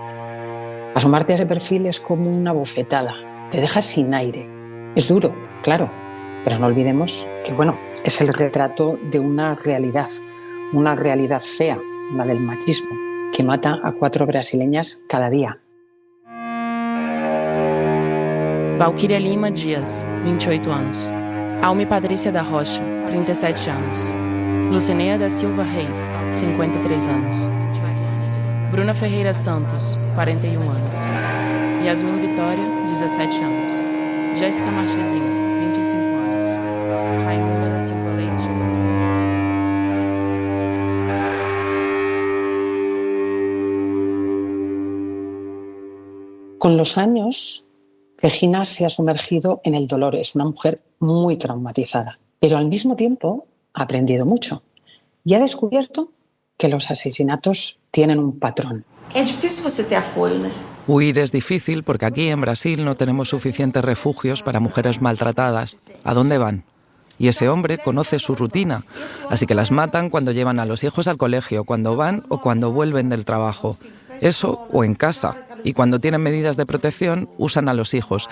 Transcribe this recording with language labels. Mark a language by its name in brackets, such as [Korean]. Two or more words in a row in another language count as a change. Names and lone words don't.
[Spanish] Asomarte a ese perfil es como una bofetada. Te deja sin aire. Es duro, claro, pero no olvidemos que, es el retrato de una realidad fea, la del machismo. que mata a 4 brasileñas cada día. [Portuguese] Valquíria Lima Dias, 28 anos. Alme Patrícia da Rocha, 37 anos. Lucineia da Silva Reis, 53 anos. Bruna Ferreira Santos, 41 anos. Yasmin Vitória, 17 anos. Jéssica Marchezinho, 25 anos. Raimunda da Silva Leite, 36 anos. [Spanish] Con los años, Regina se ha sumergido en el dolor. Es una mujer muy traumatizada, pero al mismo tiempo ha aprendido mucho y ha descubierto que los asesinatos tienen un patrón. [Portuguese] É difícil você ter apoio, né? [Spanish] Huir es difícil porque aquí en Brasil no tenemos suficientes refugios para mujeres maltratadas. ¿A dónde van? Y ese hombre conoce su rutina, así que las matan cuando llevan a los hijos al colegio, cuando van o cuando vuelven del trabajo. Eso o en casa. Y cuando tienen medidas de protección, usan a los hijos.